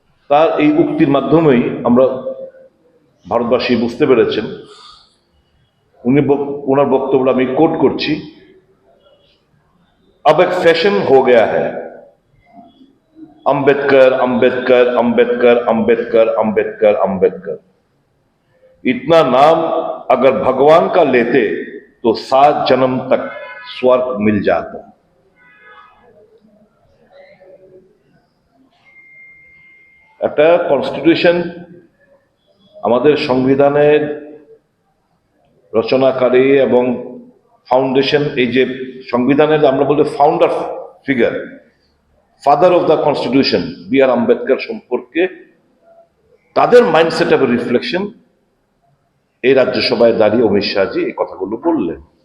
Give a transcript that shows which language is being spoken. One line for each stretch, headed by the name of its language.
Bangla: তার এই উক্তির মাধ্যমেই আমরা ভারতবাসী বুঝতে পেরেছেন, ওনার বক্তব্য আমি কোট করছি,
Hindi: अब एक फैशन हो गया है अंबेडकर अंबेडकर अंबेडकर अंबेडकर अंबेडकर अंबेडकर। इतना नाम अगर भगवान का लेते तो 7 जन्म तक स्वर्ग मिल जाता।
Bangla: একটা কনস্টিটিউশন, আমাদের সংবিধানের রচনাকারী এবং ফাউন্ডেশন, এই যে সংবিধানের আমরা বলি founder figure, father of the constitution B আর আম্বেদকর সম্পর্কে তাদের মাইন্ডসেটের রিফ্লেকশন এই রাজ্যসভায় দাঁড়িয়ে অমিত শাহজি এই কথাগুলো বললেন।